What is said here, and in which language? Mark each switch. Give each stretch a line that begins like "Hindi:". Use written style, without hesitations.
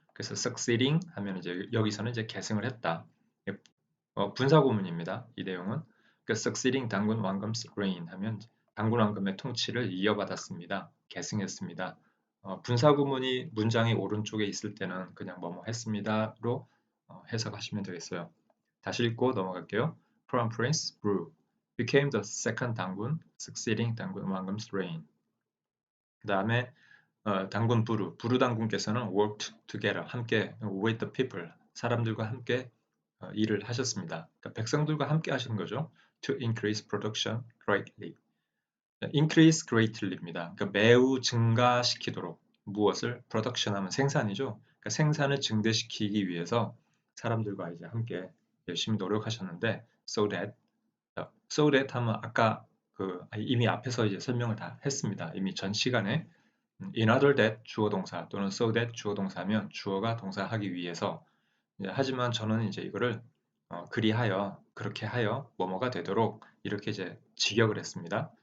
Korean: 그래서 succeeding 하면 이제 여기서는 이제 계승을 했다. 분사구문입니다. 이 내용은 그러니까
English: succeeding 단군 왕검's reign
Korean: 하면 단군 왕검의 통치를 이어받았습니다. 계승했습니다. 분사구문이 문장의 오른쪽에 있을 때는 그냥 뭐뭐 했습니다로 해석하시면 되겠어요. 다시 읽고 넘어갈게요.
English: Crown Prince Bru became the second 단군, succeeding 단군 왕검's reign.
Korean: 그 다음에 단군 부루 단군께서는
English: worked together,
Korean: 함께
English: with the people,
Korean: 사람들과 함께 일을 하셨습니다. 그러니까 백성들과 함께 하신 거죠.
English: To increase production greatly. increase greatly
Korean: 입니다. 그러니까 매우 증가시키도록 무엇을 production 하면 생산이죠. 그러니까 생산을 증대시키기 위해서 사람들과 이제 함께 열심히 노력하셨는데 so that 하면 아까 이미 앞에서 이제 설명을 다 했습니다. 이미 전 시간에 in order that 주어 동사 또는 so that 주어 동사면 주어가 동사하기 위해서 하지만 저는 이제 이거를 그리하여 그렇게 하여 뭐뭐가 되도록 이렇게 이제 직역을 했습니다.